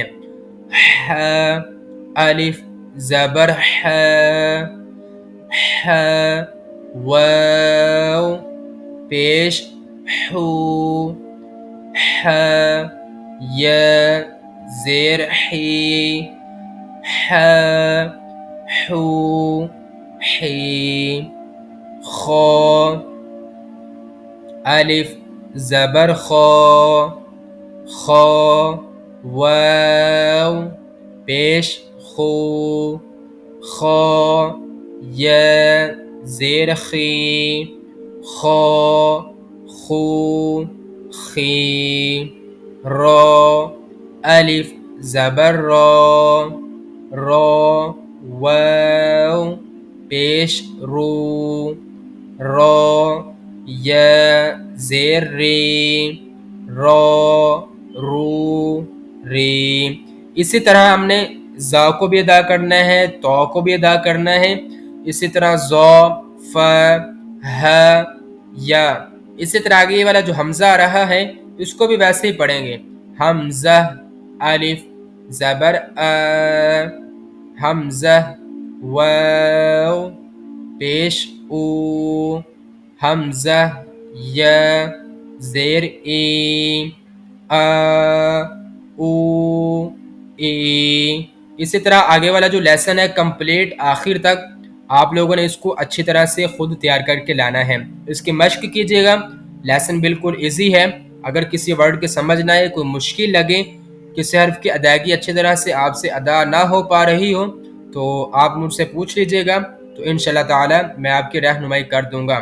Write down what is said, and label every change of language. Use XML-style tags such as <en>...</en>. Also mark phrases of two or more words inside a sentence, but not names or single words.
<ur>ح الف زبر ح ح واو پیش حو ح یا زیر حی ح حو حی خا الف زبر خا خا واو پیش خو خا یا زیر خی خا خو خی را الف زبر را را واو پیش رو را یا زیر ری را رو ری. اسی طرح ہم نے زا کو بھی ادا کرنا ہے، تو کو بھی ادا کرنا ہے، اسی طرح زو ف ہ یا. اسی طرح آگے والا جو حمزہ آ رہا ہے اس کو بھی ویسے ہی پڑھیں گے. حمزہ الف زبر ا حمزہ واو پیش او حمزہ یا زیر ای ا او ای. اسی طرح آگے والا جو لیسن ہے کمپلیٹ آخر تک آپ لوگوں نے اس کو اچھی طرح سے خود تیار کر کے لانا ہے. اس کی مشق کیجیے گا. لیسن بالکل ایزی ہے. اگر کسی ورڈ کے سمجھ نہ آئے، کوئی مشکل لگے، کسی حرف کی ادائیگی اچھی طرح سے آپ سے ادا نہ ہو پا رہی ہو تو آپ مجھ سے پوچھ لیجیے گا، تو</ur> <ar>انشاءاللہ تعالی</ar> <ur>میں آپ کی رہنمائی کر دوں گا.</ur>